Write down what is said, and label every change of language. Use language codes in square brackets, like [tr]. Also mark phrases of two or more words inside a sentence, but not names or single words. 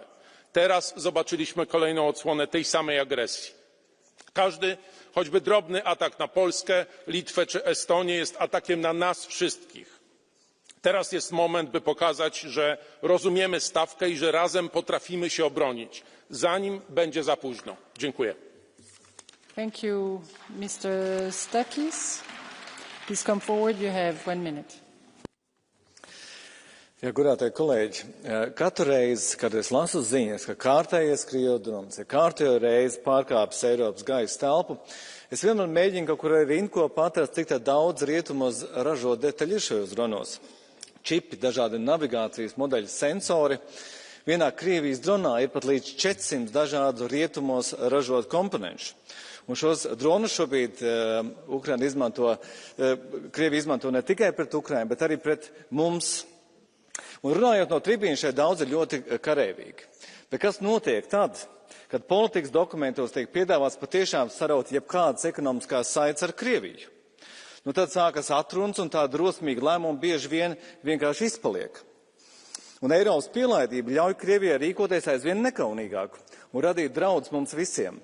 [pl] Teraz zobaczyliśmy kolejną odsłonę tej samej agresji. Każdy, choćby drobny atak na Polskę, Litwę czy Estonię jest atakiem na nas wszystkich. Teraz jest moment, by pokazać, że rozumiemy stawkę i że razem potrafimy się obronić, zanim będzie za późno. Dziękuję. [en] Thank you, Mr. Stakis. Please come forward. You have 1 minute. [lv] Ja, godātie kolēģi, katru reizi, kad es lasu ziņas, ka kārtējais Krievu drons ir kārtējo reizi pārkāpis Eiropas gaisa telpu, es vienmēr mēģinu kaut kur arī rindkopā atrast, cik tā daudz rietumos ražo detaļu šajos dronos. Čipi, dažādi navigācijas modeļu sensori. Vienā Krievijas dronā ir pat līdz 400 dažādu rietumos ražot komponentus. Un šos dronus šobrīd Krievija izmanto ne tikai pret Ukrainu, bet arī pret mums. Un runājot no tribīnas, šeit daudz ir ļoti kareivīgi. Bet kas notiek tad, kad politikas dokumentos tiek piedāvāts patiešām saraut jebkādas ekonomiskās saites ar Krieviju? Nu tad sākas atrunas un tā drosmīga lēmuma bieži vien vienkārši izpaliek. Un Eiropas pielaidība ļauj Krievijai rīkoties aizvien nekaunīgāk un radīt draudus mums visiem.